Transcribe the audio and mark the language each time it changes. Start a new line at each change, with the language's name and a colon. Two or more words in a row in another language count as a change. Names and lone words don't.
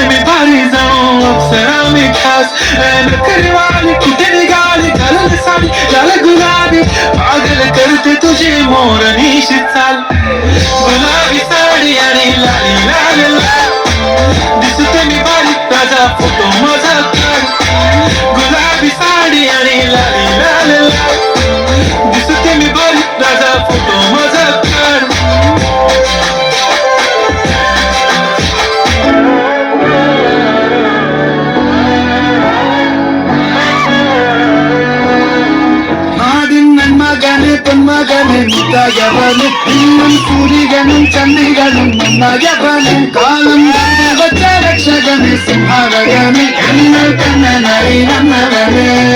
Marathi: मी भारी जाऊ अप्सरा मी खास नकरीवाली कुठे निघाली घालून साडी लाल गुलाबी पागल करते तुझी मोरनीशी चाल गुलाबी साडी आणि लाली लाल लाल दिसते मी भारी ताजा फोटो माझा काढ गुलाबी साडी आणि लाली लाल लाल दिसते मी भारी ताजा फोटो माझा काढ
Tamil: பொன்மகனே முத்தாயவனே இன்னும் சூரியனும் சந்திரனும் மன்னாயவனே காலம் வச்ச ரட்சகனே சிம்ஹாரகனே என்னல் கண்ணனை நன்னவனே